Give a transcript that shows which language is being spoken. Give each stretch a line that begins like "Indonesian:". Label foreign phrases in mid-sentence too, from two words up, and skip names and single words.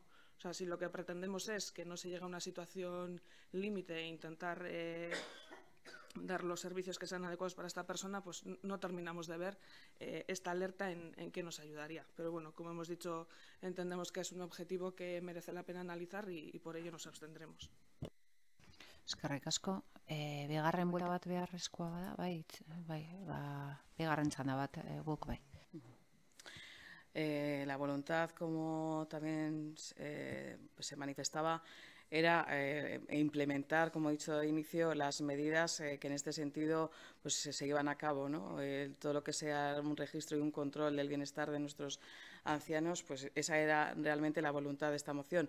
Spanish: O sea, si lo que pretendemos es que no se llegue a una situación límite e intentar dar los servicios que sean adecuados para esta persona, pues no terminamos de ver esta alerta en qué nos ayudaría. Pero bueno, como hemos dicho, entendemos que es un objetivo que merece la pena analizar y por ello nos abstendremos.
Basque: Eskerrik asko. Bigarren buelta bat beharrezkoa bada, bigarren txanda bat guk bai.
Spanish: La voluntad, como también se manifestaba, era implementar, como he dicho de inicio, las medidas que en este sentido pues, se llevan a cabo, ¿no? Todo lo que sea un registro y un control del bienestar de nuestros ancianos, pues esa era realmente la voluntad de esta moción.